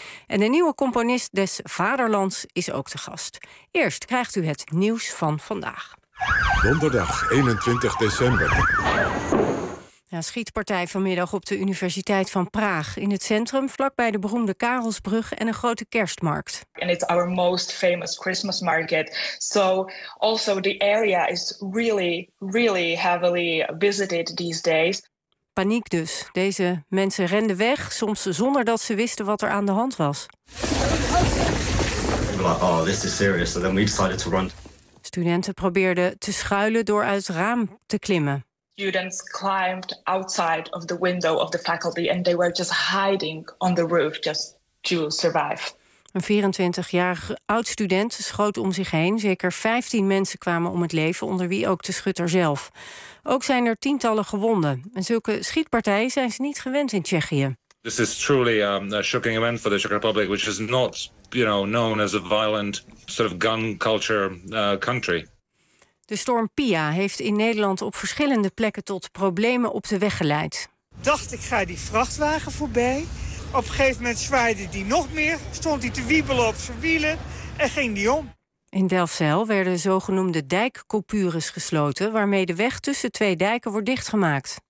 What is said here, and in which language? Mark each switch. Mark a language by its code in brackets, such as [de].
[nl] En de nieuwe componist des Vaderlands is ook te gast. Eerst krijgt u het nieuws van vandaag. Donderdag 21 december. Ja, schietpartij vanmiddag op de Universiteit van Praag. In het centrum, vlakbij de beroemde Karelsbrug en een grote kerstmarkt. [en] And it's our most famous Christmas market. So also the area is really, really heavily visited these days. [nl] Paniek dus. Deze mensen renden weg, soms zonder dat ze wisten wat er aan de hand was. [en] We're like, oh, this is serious. So then we decided to run. [nl] Studenten probeerden te schuilen door uit het raam te klimmen. [en] Students climbed outside of the window of the faculty and they were just hiding on the roof just to survive. [nl] Een 24-jarige oud student schoot om zich heen. Zeker 15 mensen kwamen om het leven, onder wie ook de schutter zelf. Ook zijn er tientallen gewonden. En zulke schietpartijen zijn ze niet gewend in Tsjechië. [en] This is truly a shocking event for the Czech Republic, which is not, you know, known as a violent sort of gun culture country. [nl] De storm Pia heeft in Nederland op verschillende plekken tot problemen op de weg geleid. Dacht ik ga die vrachtwagen voorbij. Op een gegeven moment zwaaide die nog meer, stond hij te wiebelen op zijn wielen en ging die om. In Delfzijl werden zogenoemde dijkcoupures gesloten, waarmee de weg tussen twee dijken wordt dichtgemaakt.